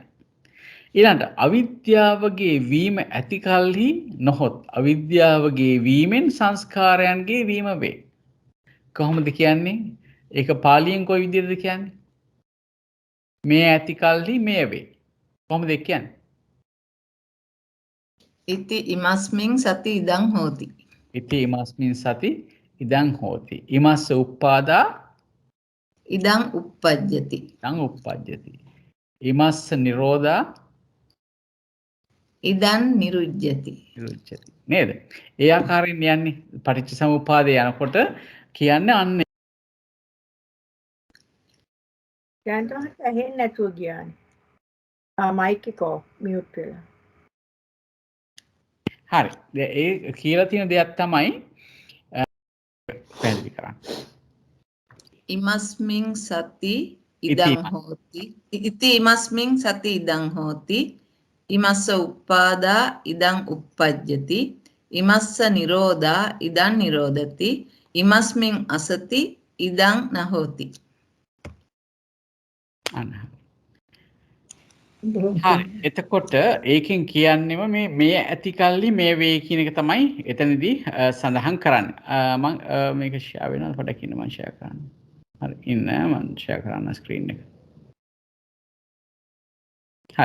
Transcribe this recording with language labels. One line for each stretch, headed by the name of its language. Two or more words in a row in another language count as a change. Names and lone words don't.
Sinhala: ඊළඟට අවිද්‍යාවගේ වීම ඇති කලෙහි නොහොත් අවිද්‍යාවගේ වීමෙන් සංස්කාරයන්ගේ වීම වේ. කොහොමද කියන්නේ? ඒක පාලියෙන් කොයි විදිහටද කියන්නේ? මේ ඇති කල්හි මේ වේ. කොහොමද ඒක කියන්නේ?
Pali: ඉති ඉමස්මින් සති ඉදං හෝති. ඉති ඉමස්මින් සති ඉදං හෝති. ඉමස්ස උප්පාදා ඉදං uppajjati. ඉදං uppajjati. ඉමස්ස නිරෝධා ඉදං නිරුජ්ජති. නිරුජ්ජති.
Sinhala: නේද? ඒ ආකාරයෙන් යන්නේ පටිච්චසමුප්පාදේ යනකොට කියන්නේ අන්න ජයන්ත මහත්තයා ඇහෙන්නේ නැතුව ගියානේ. මයික් එක මියුට් වෙලා. හරි. ඒ කියලා තියෙන දෙයක් තමයි පැහැදිලි කරන්නේ.
Pali: ඉමස්මින් සති ඉදං හෝති. ඉති ඉමස්මින් සති ඉදං හෝති. ඉමස්ස උප්පාදා ඉදං uppajjati. ඉමස්ස නිරෝධා ඉදං නිරෝධති. ඉමස්මින් අසති ඉදං නහෝති.
Sinhala: හරි. එතකොට ඒකෙන් කියන්නේම මේ ඇති කල්ලි මේ වේ කියන එක තමයි එතනදී සඳහන් කරන්නේ. මම මේක ෂෙයා වෙනවා පොඩ්ඩක් ඉන්න මම ෂෙයා කරන්න. හරි ඉන්න මම ෂෙයා කරන්න ස්ක්‍රීන් එක. හරි.